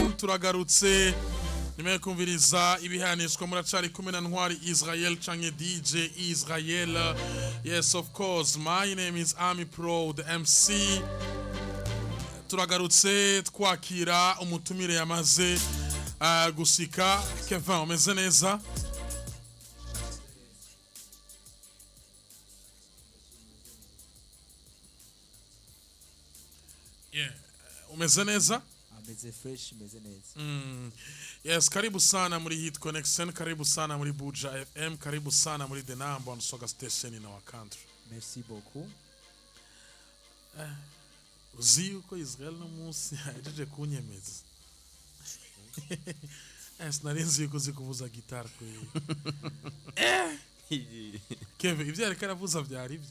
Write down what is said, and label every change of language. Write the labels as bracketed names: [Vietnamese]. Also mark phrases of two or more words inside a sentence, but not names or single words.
[Rundi] turagarutse nyuma yo kumviriza ibihanishwa muracari kumwe na Ntwari Israel canke DJ Israel. [English] Yes, of course, my name is Ami Pro, the MC. [Rundi] Turagarutse twakira umutumire yamaze gusika. Kevin, umeze neza? Yeah, umeze neza? Ameze fresh, umeze neza. [English] Yes, [Swahili] karibu sana [English] muri Hit Connection, [Swahili] karibu sana [English] muri Buja FM, [Swahili] karibu sana [English] muri The Number One Soga Station in our country. [French] Merci beaucoup. [Rundi] Uzi yuko Israel no munsi yajeje kunyemeza. Sinarinzi yuko uzi kuvuza gitari kwe. Kevin, ivyo ariko aravuza vyari ivyo.